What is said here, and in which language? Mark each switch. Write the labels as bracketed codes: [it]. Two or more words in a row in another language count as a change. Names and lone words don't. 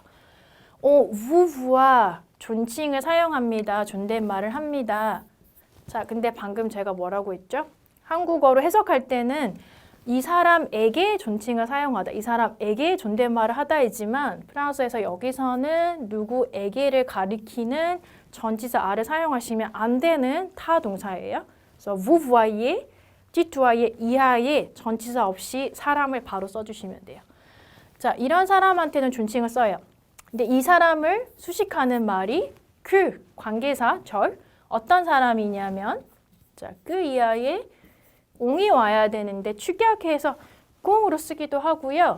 [fr] On vouvoie, [ko] 존칭을 사용합니다. 존댓말을 합니다. 자, 근데 방금 제가 뭐라고 했죠? 한국어로 해석할 때는 이 사람에게 존칭을 사용하다, 이 사람에게 존댓말을 하다이지만 프랑스에서 여기서는 누구에게를 가리키는 전치사 아를 사용하시면 안 되는 타 동사예요. 그래서 [fr] vous voyez, tutoyer [ko] 이하에 전치사 없이 사람을 바로 써주시면 돼요. 자, 이런 사람한테는 존칭을 써요. 근데 이 사람을 수식하는 말이 그 관계사 절 어떤 사람이냐면 자, 그 이하에 옹이 와야 되는데 축약해서 꽁으로 쓰기도 하고요.